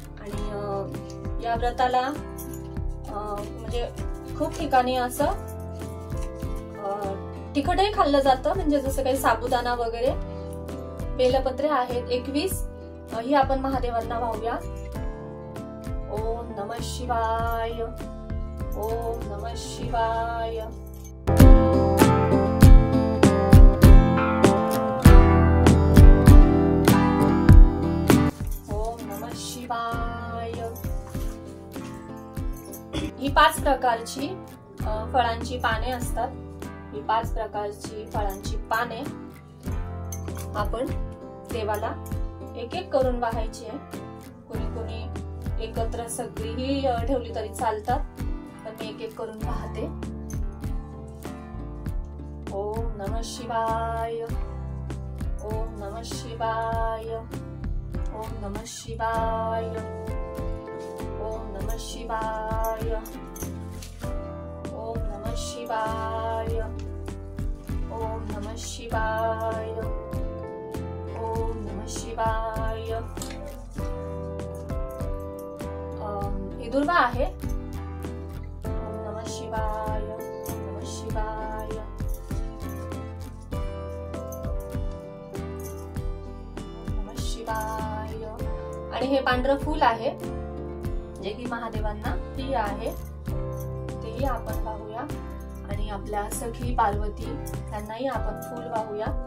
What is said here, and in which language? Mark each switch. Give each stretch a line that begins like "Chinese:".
Marathi: आणि या व्रताला म्हणजे खूप ठिकाणी असं तिखटही खाल्लं जातं, म्हणजे जसं काही साबुदाणा वगैरे. बेलपत्रे आहेत 21. ही आपण महादेवांना वाहूया.
Sanskrit: ओम नमः शिवाय, ओम नमः शिवाय. ओम नमः शिवाय.
Marathi: ही 5 प्रकारची फळांची पाने असतात. ही 5 प्रकारची फळांची पाने आपण देवाला एक एक करून वाहायची आहे. कोणी एकत्र सगळीही ठेवली तरी चालतात, पण मी एक एक करून वाहते.
Sanskrit: ओम नमः शिवाय, ओम नमः शिवाय, ओम नमः शिवाय, ओम नमः शिवाय, ओम नमः शिवाय, ओम नमः शिवाय, ओम नमः शिवाय.
Marathi: ही दुर्वा आहे.
Sanskrit: ओम नमः शिवाय, ओम नमः शिवाय, ओम नमः शिवाय.
Marathi: आणि हे पांढरं फूल आहे, जे की महादेवांना प्रिय आहे. तेही आपण वाहूया. आणि आपल्या सखी पार्वती त्यांनाही आपण फूल वाहूया.